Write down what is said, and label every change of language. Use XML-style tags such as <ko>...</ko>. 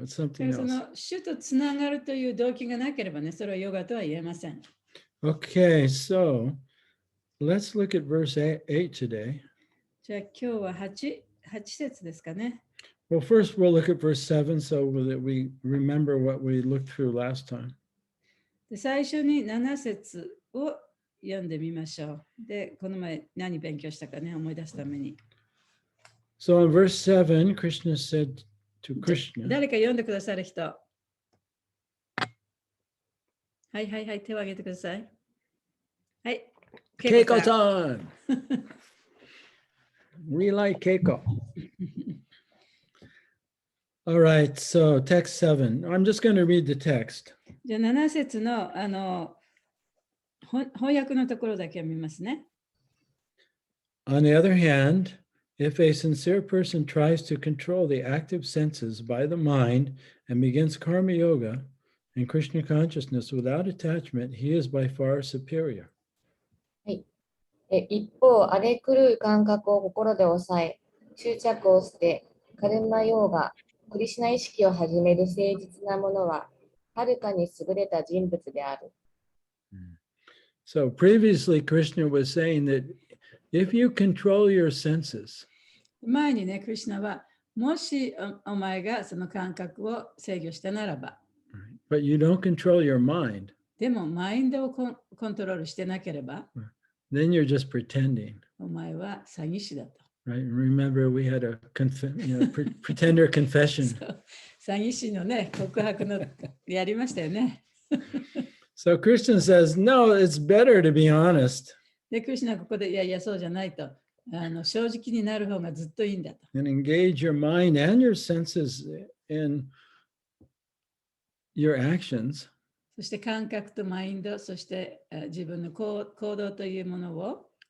<en>It's</en> <ja>だ</ja> <en>something</en> <ja>からそ</ja> <en>else.</en> <ja>の主とつながるという動機がなければね、それはヨガとは言えません。</ja> <en>Okay, so let's look at verse 8 today.</en> <ja>じゃあ今日は8節ですかね。</ja> <en>Well, first we'll look at verse 7 so that we remember what we looked through last time.</en> <ja>で最初に7節を読んでみましょう。で、この前何勉強したかね、思い出すために。</ja> <en>So in verse 7, Krishna said to Krishna,</en> <ja>誰か読んでくださる人。はいはいはい、手を挙げてください。はい。Keiko さん</ja> <en>Keiko-san! We like Keiko. All right, so text 7. I'm just going to read the text.</en> <ja>じゃあ7節の翻訳のところだけ読みますね。</ja> <en>On the other hand, if a sincere person tries to control the active senses by the mind and begins karma yoga and Krishna consciousness without attachment, he is by far superior.</en> <ja>一方、荒れ狂う感覚を心で抑え、執着を捨て、カルマヨーガ、クリシュナ意識を始める誠実な者は、はるかに優れた人物である。</ja> <en>So previously, Krishna was saying that if you control your senses,</en> <ja>前にね、クリシュナは、もしお前がその感覚を制御したならば、</ja> <en>but you don't control your mind,</en> <ja>でもマインドをコントロールしてなければ、</ja> <en>then you're just pretending,</en> <ja>お前は詐欺師だと。</ja> <en>right? Remember, we had a pretender confession.</en> <ja>そう詐欺師のね、告白のやりましたよね。</ja> <en>So Krishna says, no, it's better to be honest</en> <ja>で、クリシュナはここで、いやいや、そうじゃないと。正直になる方がずっといいんだと。</ja> <en>and engage your mind and your senses in your actions,</en> <ja>そして感覚とマインド、そして自分の行動というものを、</ja>